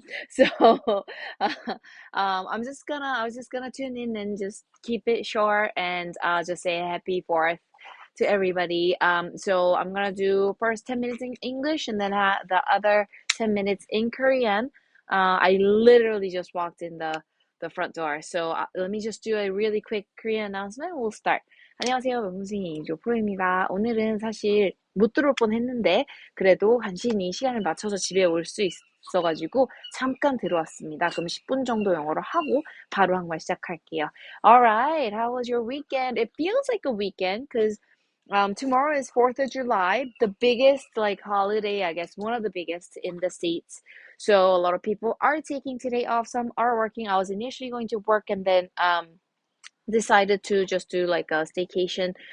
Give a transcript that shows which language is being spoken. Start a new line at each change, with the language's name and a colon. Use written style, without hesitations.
English: So uh, I was just gonna tune in and just keep it short and just say happy 4th to everybody. So I'm gonna do first 10 minutes in English and then the other 10 minutes in Korean. I literally just walked in the front door. So let me just do a really quick Korean announcement. We'll start.
Korean: 안녕하세요. 명품스윙 조프로입니다. 오늘은 사실 못 들어올 뻔했는데 그래도 간신히 시간을 맞춰서 집에 올 수 있어가지고 잠깐 들어왔습니다. 그럼 10분 정도 영어로 하고 바로 한번 시작할게요.
English: Alright, how was your weekend? It feels like a weekend because tomorrow is 4th of July, the biggest like holiday, I guess, one of the biggest in the States. So a lot of people are taking today off, some are working. I was initially going to work and then decided to just do like a staycation.